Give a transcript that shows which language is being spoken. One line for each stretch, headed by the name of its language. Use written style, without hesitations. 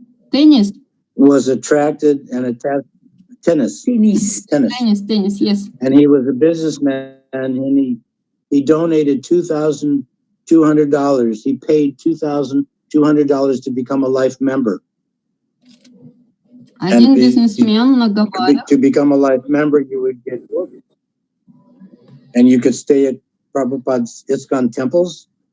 English: Tennis? Was attracted and attached. Tennis, yes. And he was a businessman, and he donated $2,200. He paid $2,200 to become a life member.
Russian: Один бизнесмен на Гавайях.
English: To become a life member, you would get books, and you could stay at Prabhupada's ISKCON temples.